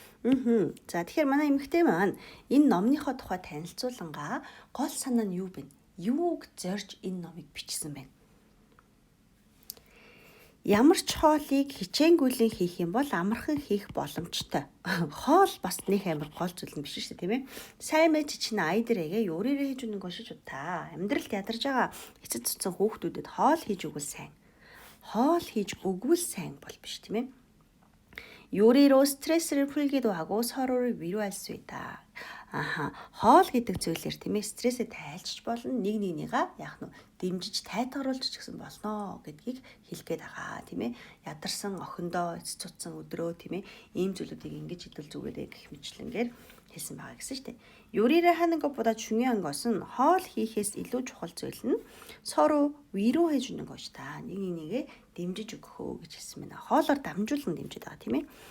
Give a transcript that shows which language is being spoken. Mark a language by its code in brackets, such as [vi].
[mn] За тэгэхээр манай эмэгтэй маань энэ номныхоо тухай танилцуулангаа гол санаа нь юу вэ? Юуг зорж энэ номыг бичсэн бэ? Ямар ч хоолыг хичээнгүйлэн хийх юм бол амархан хийх боломжтой. Хоол бас нэг амар гол зүйл нь биш шүү дээ, тийм ээ. [ko] 삶의 지친 아이들에게 요리를 해주는 것이 좋다. [mn] амьдралд ядарж байгаа эцэд цуцсан хүүхдүүдэд хоол хийж өгвөл сайн. хоол хийж өгвөл сайн бол биш, тийм ээ. [ko] 요리로 스트레스를 풀기도 하고 서로를 위로할 수 있다. [mn] Хоол гэдэг зүйлээр тийм ээ стрессээ тайлчих болно. Нэг нэгнийгаа яах нь дэмжиж тайтгаруулж ч гэсэн болно гэдгийг хэлэх гээд байгаа тийм ээ. Ядарсан охиндоо эц цуцсан өдрөө тийм ээ ийм зүйлүүдийг ингэж хэдүүл зүгээрээ гэх мэтлэнгээр хэлсэн байгаа гэсэн шүү дээ. [ko] 요리를 하는 것보다 중요한 것은 [mn] хоол хийхээс илүү чухал зүйл нь [ko] 서로 위로해 주는 것이다. [mn] нэг нэгнийгээ дэмжиж өгөх үү гэж хэлсэн байна. Хоолоор дамжуулан дэмжиж байгаа тийм ээ.